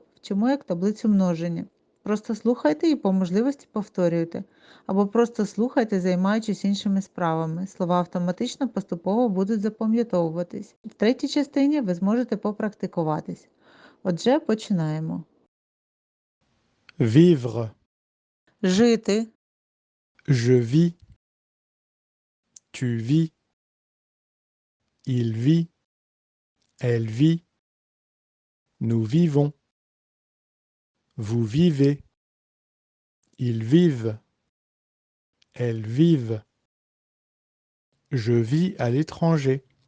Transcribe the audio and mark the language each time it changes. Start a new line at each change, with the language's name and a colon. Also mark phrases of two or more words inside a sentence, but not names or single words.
Ukrainian: Вчимо як таблицю множення. Просто слухайте і по можливості повторюйте. Або просто слухайте, займаючись іншими справами. Слова автоматично поступово будуть запам'ятовуватись. В третій частині ви зможете попрактикуватись. Отже, починаємо.
French: Vivre,
Ukrainian: Жити,
French: je vis, tu vis, il vit, elle vit, nous vivons, vous vivez, ils vivent, elles vivent, je vis à l'étranger,